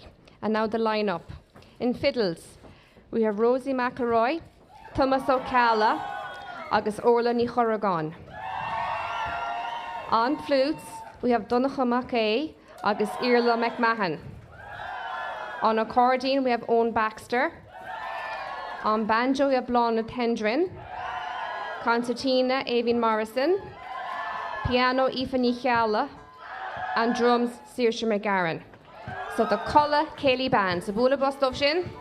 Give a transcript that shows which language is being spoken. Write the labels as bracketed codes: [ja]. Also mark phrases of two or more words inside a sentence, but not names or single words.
[en] And now the lineup. In fiddles, we have Rosie McElroy, Thomas O'Calla, agus Orla Ní Fhlaithearta. On flutes, we have Donnacha MacKay, agus Irla McMahon. On accordion, we have Owen Baxter. On banjo, we have Blonde Tendrin. Concertina, Avine Morrison. Piano, Aoife Ní Fhlaithearta. And drums, Saoirse McGarren. So the Céilí Céilí Band. So [ga] bula bus sin.